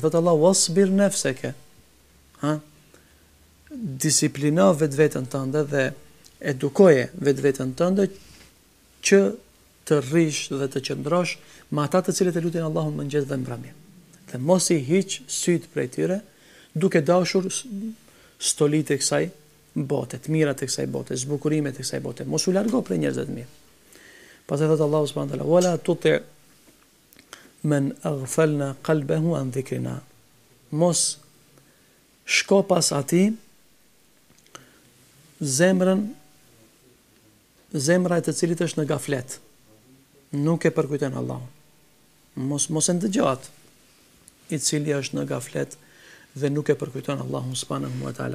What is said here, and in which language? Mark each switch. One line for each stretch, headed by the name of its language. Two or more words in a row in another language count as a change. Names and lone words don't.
Albanian: Thot Allah:
Arabic: "واصبر نفسك."
Albanian: Disiplino vetveten tënde dhe edukoje vetveten tënde që të rrish dhe të qëndrosh me ata të cilët e lutin Allahun mëngjes dhe mbrëmje. Dhe mos i hiq syt prej tyre, duke dashur stolitë e kësaj bote, të mirat e kësaj bote, zbukurimet e kësaj bote. Mos u largo prej njerëzve të mirë. Pastaj thot
Arabic: الله سبحانه وتعالى: "ولا تطع من أغفلنا قلبه عن ذكرنا."
Albanian: Mos shko pas atij zemra e të cilit është në gaflet, nuk e përkujton Allahun. Mos e ndëgjat i cili është në gaflet dhe nuk e përkujton Allahun
Arabic: سبحانه وتعالى.